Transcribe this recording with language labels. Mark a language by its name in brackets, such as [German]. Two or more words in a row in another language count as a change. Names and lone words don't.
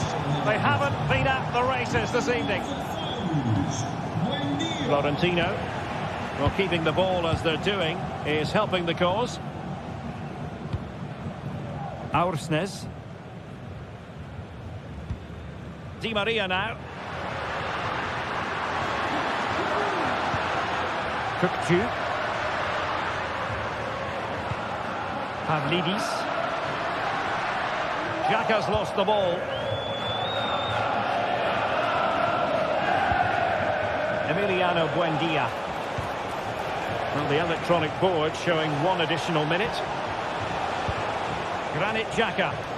[English] They haven't been at the races this evening. Florentino, well, keeping the ball as they're doing, is helping the cause. Aursnes. Di Maria now. Kukçu. Pavlidis. Xhaka's lost the ball. Emiliano Buendia. Well, the electronic board showing one additional minute. Granit Xhaka.